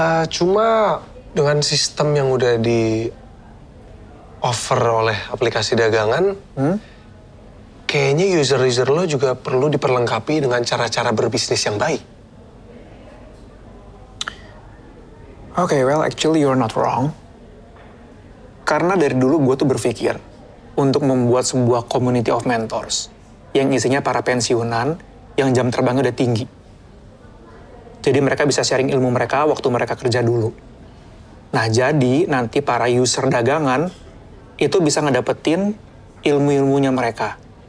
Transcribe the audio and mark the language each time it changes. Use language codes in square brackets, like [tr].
[id] Cuma dengan sistem yang udah di offer oleh aplikasi dagangan, kayaknya user-user lo juga perlu diperlengkapi dengan cara-cara berbisnis yang baik. [en] Okay, well actually you're not wrong. [id] Karena dari dulu gue tuh berpikir untuk membuat sebuah [en] community of mentors [id] yang isinya para pensiunan yang jam terbangnya udah tinggi. Jadi mereka bisa sharing ilmu mereka waktu mereka kerja dulu. Nah jadi nanti para user dagangan itu bisa ngedapetin ilmu-ilmunya mereka.